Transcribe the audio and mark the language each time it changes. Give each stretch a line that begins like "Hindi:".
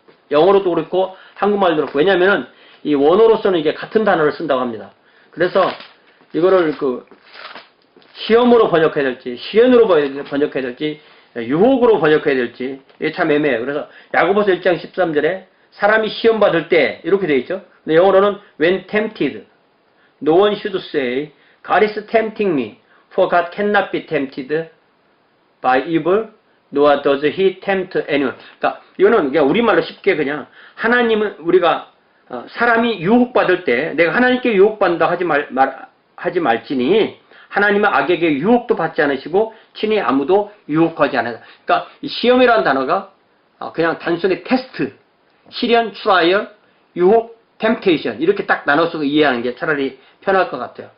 Korean: 영어로도 그렇고 한국말도 그렇고. 왜냐면은 이 원어로서는 이게 같은 단어를 쓴다고 합니다. 그래서 이거를 그 시험으로 번역해야 될지, 시연으로 번역해야 될지, 유혹으로 번역해야 될지, 이게 참 애매해요. 그래서 야고보서 1장 13절에 사람이 시험받을 때, 이렇게 되어 있죠. 근데 영어로는
English: when tempted, no one should say, God is tempting me, for God cannot be tempted by evil, nor does he tempt anyone.
Korean: 그러니까 이거는 그냥 우리말로 쉽게 그냥 하나님은 우리가 사람이 유혹받을 때 내가 하나님께 유혹받는다 하지 말지니 하나님은 악에게 유혹도 받지 않으시고 친히 아무도 유혹하지 않아요. 그러니까 이 시험이라는 단어가 그냥 단순히 테스트, 시련, 트라이얼, 유혹, 템테이션 이렇게 딱 나눠서 이해하는 게 차라리 편할 것 같아요.